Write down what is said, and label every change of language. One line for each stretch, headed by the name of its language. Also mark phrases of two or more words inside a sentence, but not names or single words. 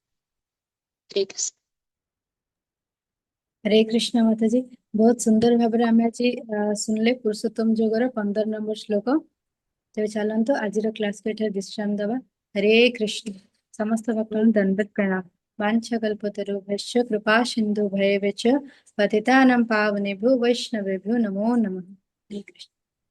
Odia: ହରେ କୃଷ୍ଣ। ହରେ କୃଷ୍ଣ ମାତାଜୀ, ବହୁତ ସୁନ୍ଦର ଭାବରେ ଆମେ ଆଜି ଶୁଣିଲେ ପୁରୁଷୋତ୍ତମ ଯୋଗର 15 ନମ୍ବର ଶ୍ଲୋକ। ତେବେ ଚାଲନ୍ତୁ ଆଜିର କ୍ଲାସକୁ ଏଠାରେ ବିଶ୍ରାମ ଦେବା। ହରେ କୃଷ୍ଣ। ସମସ୍ତ ଭକ୍ତଙ୍କୁ ଦଣ୍ଡବତ ପ୍ରଣାମ।
Sanskrit: वाञ्छकल्पतरुभ्यश्च कृपा सिन्धुभयेव च पतितानां पावनेभ्यो वैष्णवेभ्यो नमो नमः। हरे कृष्ण।